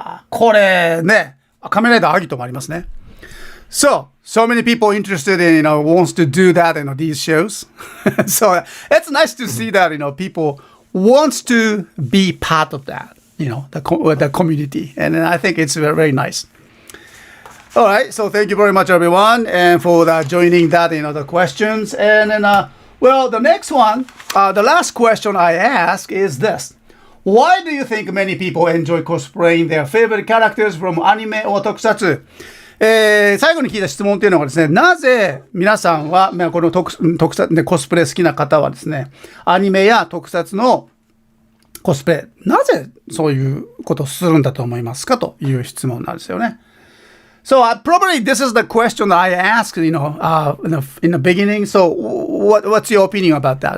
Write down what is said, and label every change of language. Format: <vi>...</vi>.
<ja>これね。仮面ライダーアギトもありますね。</ja> <en>So many people interested in, wants to do that, these shows. So it's nice to see that, people wants to be part of that, the community. And I think it's very, very nice. All right. So thank you very much, everyone, and for joining that, the questions. And then, the next one, the last question I ask is this. Why do you think many people enjoy cosplaying their favorite characters from anime or tokusatsu?</en> <ja>最後に聞いた質問というのがですね、なぜ皆さんは、この特撮でコスプレ好きな方はですね、アニメや特撮のコスプレ、なぜそういうことをするんだと思いますかという質問なんですよね。</ja> <en>So probably this is the question that I asked, in the beginning. So what's your opinion about that?</en>